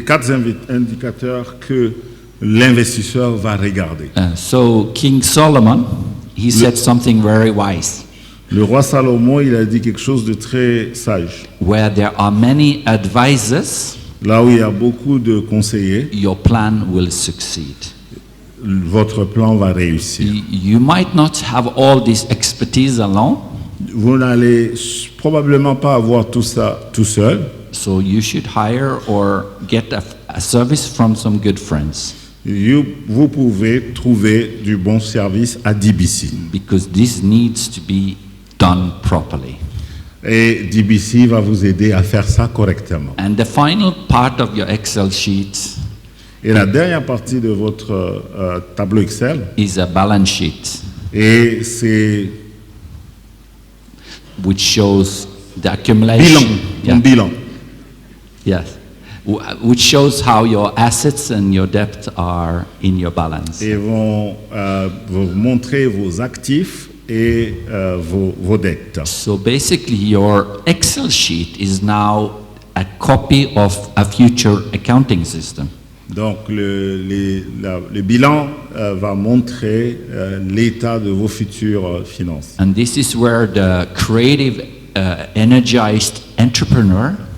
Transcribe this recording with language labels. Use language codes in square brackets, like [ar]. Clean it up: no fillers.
[fr] 4 indicateurs que l'investisseur va regarder. [en] So King Solomon, he said something very wise. [fr] Le roi Salomon, il a dit quelque chose de très sage. [en] Where there are many advisors, [fr] là où il y a beaucoup de conseillers, [en] your plan will succeed. [fr] Votre plan va réussir. [en] You might not have all this expertise alone. [fr] Vous n'allez probablement pas avoir tout ça tout seul. [en] So you should hire or get a service from some good friends. [fr] Vous pouvez trouver du bon service à DBC. [en] Because this needs to be done properly. [fr] Et DBC va vous aider à faire ça correctement. [en] And the final part of your Excel sheet. [fr] Et la dernière partie de votre tableau Excel [en] is a balance sheet. [fr] Et c'est [en] which shows the accumulation. [fr] Bilan. [en] Yes. which shows how your assets and your debt are in your balance. [fr] Et vont vous montrer vos actifs et vos dettes. [en] So basically, your Excel sheet is now a copy of a future accounting system. [fr] Donc le bilan va montrer l'état de vos futures finances. [en] And this is where the creative, energized entrepreneur